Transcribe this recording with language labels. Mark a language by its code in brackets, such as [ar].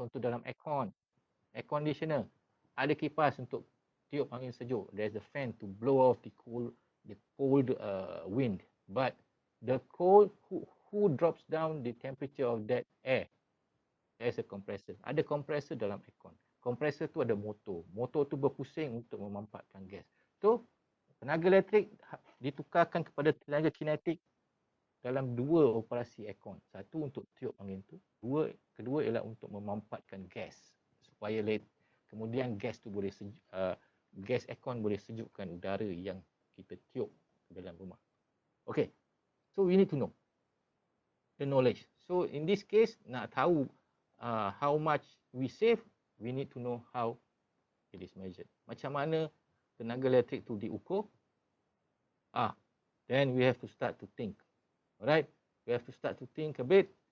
[ms] Contoh dalam aircon, air conditioner, ada kipas untuk tiup angin sejuk. [en] There's a fan to blow off the cold wind. But the cold, who drops down the temperature of that air? There's a compressor. [ms] Ada compressor dalam aircon. Compressor tu ada motor. Motor tu berpusing untuk memampatkan gas. So, tenaga elektrik ditukarkan kepada tenaga kinetik dalam 2 operasi aircon. Satu untuk tiup angin tu, kedua ialah untuk memampatkan gas supaya kemudian gas tu boleh gas aircon boleh sejukkan udara yang kita tiup dalam rumah. [en] Okay, so we need to know the knowledge. So in this case, [ms] nak tahu [en] how much we save, we need to know how it is measured. [ms] Macam mana tenaga elektrik tu diukur? [en] Then we have to start to think. Alright, we have to start to think a bit.